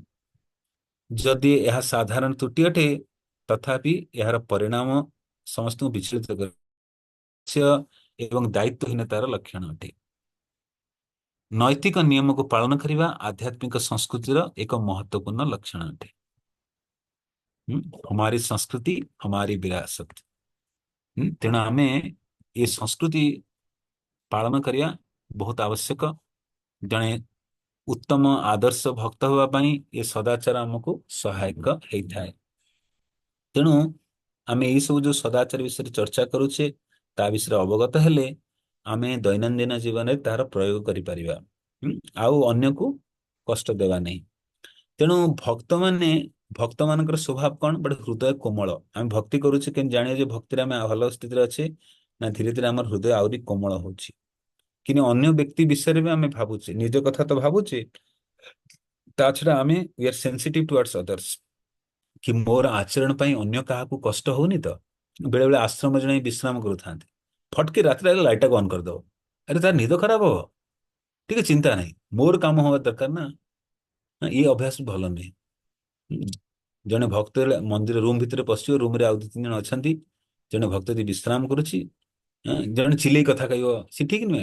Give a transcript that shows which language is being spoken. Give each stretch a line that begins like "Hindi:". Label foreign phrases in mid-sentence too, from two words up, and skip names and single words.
Odia: ଯଦି ଏହା ସାଧାରଣ ତ୍ରୁଟି ଅଟେ, ତଥାପି ଏହାର ପରିଣାମ ସମସ୍ତଙ୍କୁ ବିଚଳିତ କରେ ଏବଂ ଦାୟିତ୍ୱହୀନତାର ଲକ୍ଷଣ ଅଟେ। ନୈତିକ ନିୟମକୁ ପାଳନ କରିବା ଆଧ୍ୟାତ୍ମିକ ସଂସ୍କୃତିର ଏକ ମହତ୍ୱପୂର୍ଣ୍ଣ ଲକ୍ଷଣ ଅଟେ।
Hindi: हमारी संस्कृति हमारी विरासत।
Odia: ତେଣୁ ଆମେ ଏ ସଂସ୍କୃତି ପାଳନ କରିବା ବହୁତ ଆବଶ୍ୟକ। ଜଣେ ଉତ୍ତମ ଆଦର୍ଶ ଭକ୍ତ ହେବା ପାଇଁ ଏ ସଦାଚାର ଆମକୁ ସହାୟକ ହେଇଥାଏ। ତେଣୁ ଆମେ ଏଇ ସବୁ ଯୋଉ ସଦାଚାର ବିଷୟରେ ଚର୍ଚ୍ଚା କରୁଛେ, ତା ବିଷୟରେ ଅବଗତ ହେଲେ ଆମେ ଦୈନନ୍ଦିନ ଜୀବନରେ ତାହାର ପ୍ରୟୋଗ କରିପାରିବା। ଆଉ ଅନ୍ୟକୁ କଷ୍ଟ ଦେବା ନାହିଁ। ତେଣୁ ଭକ୍ତମାନଙ୍କର ସ୍ୱଭାବ କଣ? ଗୋଟେ ହୃଦୟ କୋମଳ। ଆମେ ଭକ୍ତି କରୁଛେ କେମିତି ଜାଣିବା ଯେ ଭକ୍ତିରେ ଆମେ ଭଲ ସ୍ଥିତିରେ ଅଛେ? ନା ଧୀରେ ଧୀରେ ଆମର ହୃଦୟ ଆହୁରି କୋମଳ ହଉଛି। କିନ୍ତୁ ଅନ୍ୟ ବ୍ୟକ୍ତି ବିଷୟରେ ବି ଆମେ ଭାବୁଛେ, ନିଜ କଥା ତ ଭାବୁଛେ, ତା ଛଡା ଆମେ
English: we are sensitive towards others.
Odia: କି ମୋର ଆଚରଣ ପାଇଁ ଅନ୍ୟ କାହାକୁ କଷ୍ଟ ହଉନି ତ? ବେଳେ ବେଳେ ଆଶ୍ରମ ଜଣେ ବିଶ୍ରାମ କରୁଥାନ୍ତି, ଫଟକି ରାତିରେ ଲାଇଟଟାକୁ ଅନ୍ କରିଦବ। ଆରେ ତାର ନିଦ ଖରାପ ହବ, ଟିକେ ଚିନ୍ତା ନାହିଁ, ମୋର କାମ ହବା ଦରକାର ନା। ଇଏ ଅଭ୍ୟାସ ଭଲ ନୁହେଁ। ଜଣେ ଭକ୍ତ ମନ୍ଦିର ରୁମ ଭିତରେ ପଶିବ, ରୁମରେ ଆଉ 2-3 ଜଣ ଅଛନ୍ତି, ଜଣେ ଭକ୍ତ ଯଦି ବିଶ୍ରାମ କରୁଛି, ଜଣେ ଚିଲେଇ କଥା କହିବ, ସେ ଠିକ ନୁହେଁ।